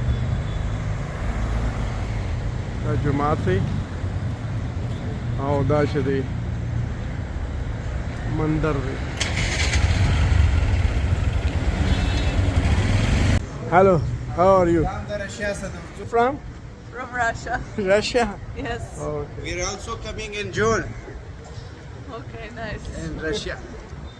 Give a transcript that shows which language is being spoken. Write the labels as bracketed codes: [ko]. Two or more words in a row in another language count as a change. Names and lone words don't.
[ps] دا جومات دی او دا چې دی مندر دی. [en] Hello, how are you? From? From Russia. Russia? Yes. Okay. We're also coming in June Okay, nice. in Russia.